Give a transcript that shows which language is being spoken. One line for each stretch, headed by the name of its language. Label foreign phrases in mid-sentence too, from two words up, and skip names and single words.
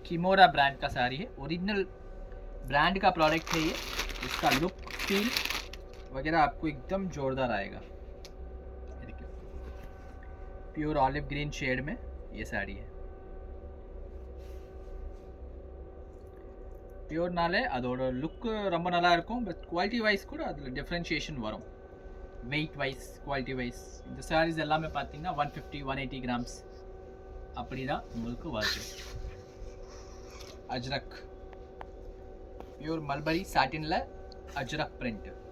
Hindi: किमोरा ब्रांड का साड़ी है,
English: original brand
Hindi: का प्रोडक्ट है ये. इसका
English: look feel
Hindi: वगैरह आपको एकदम जोरदार आएगा.
English: pure olive green shade
Hindi: में ये साड़ी है. प्योर नाले
Tamil: அதோட லுக் ரொம்ப நல்லா இருக்கும். பட்
English: quality wise
Tamil: கூட அதில் டிஃப்ரென்ஷியேஷன் வரும்,
English: weight wise, quality wise.
Tamil: இந்த சாரீஸ் எல்லாமே பார்த்தீங்கன்னா 150-180 கிராம்ஸ் அப்படி தான் உங்களுக்கு வருது. அஜ்ரக்,
English: pure mulberry
Tamil: சாட்டினில் அஜ்ரக் பிரிண்ட்.